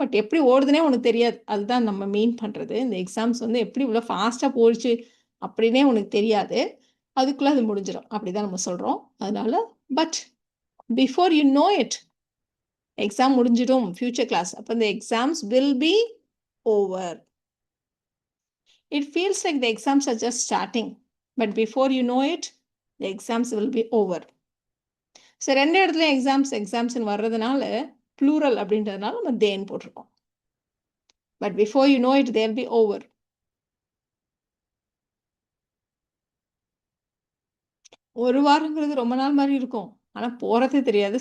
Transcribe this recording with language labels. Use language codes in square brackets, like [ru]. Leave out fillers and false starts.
[ta] But எப்படி ஓடுதுன்னே உனக்கு தெரியாது. அதுதான் நம்ம மீன் பண்ணுறது. இந்த எக்ஸாம்ஸ் வந்து எப்படி இவ்வளோ ஃபாஸ்ட்டாக போயிடுச்சு அப்படின்னே உனக்கு தெரியாது. அதுக்குள்ளே அது முடிஞ்சிடும். அப்படி தான் நம்ம சொல்கிறோம். அதனால but [en] before you know it [ta] exam முடிஞ்சிடும். [en] Future class. அப்போ இந்த exams will be over. It feels like the exams are just starting, but before you know it, the exams will be over. [ta] So ரெண்டு இடத்துல எக்ஸாம்ஸ்னு வர்றதுனால plural அப்படின்றதுனால நம்ம தேன் போட்டிருக்கோம். [en] But before you know it they'll be over. [ta] ஒரு வாரங்கிறது ரொம்ப நாள் மாதிரி இருக்கும். ஆனால் போகிறதே தெரியாது.